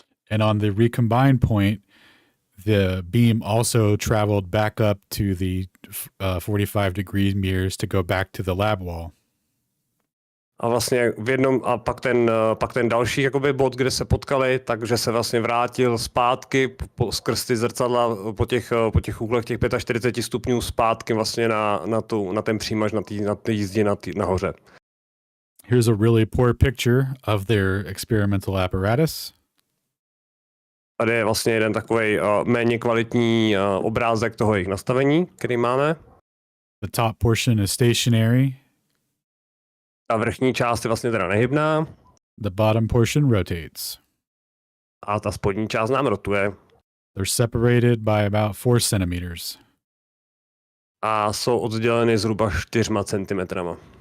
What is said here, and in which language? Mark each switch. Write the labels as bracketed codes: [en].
[en] And on the recombined point, the beam also traveled back up to the 45-degree mirrors to go back to the lab wall. [cs] A vlastně v jednom, a pak ten další jakoby bod, kde se potkali, takže se vlastně vrátil zpátky skrz ty zrcadla po těch úhlech těch 45 stupňů zpátky vlastně na ten přímaž na té jízdě nahoře. [en] Here's a really poor picture of their experimental apparatus. [cs] Tady je vlastně jeden takový méně kvalitní obrázek toho jejich nastavení, který máme. [en] The top portion is stationary. [cs] Ta vrchní část je vlastně teda nehybná. [en] The bottom portion rotates. [cs] A ta spodní část nám rotuje. [en] They're separated by about 4 centimeters. [cs] A jsou odděleny zhruba 4 centimetrama.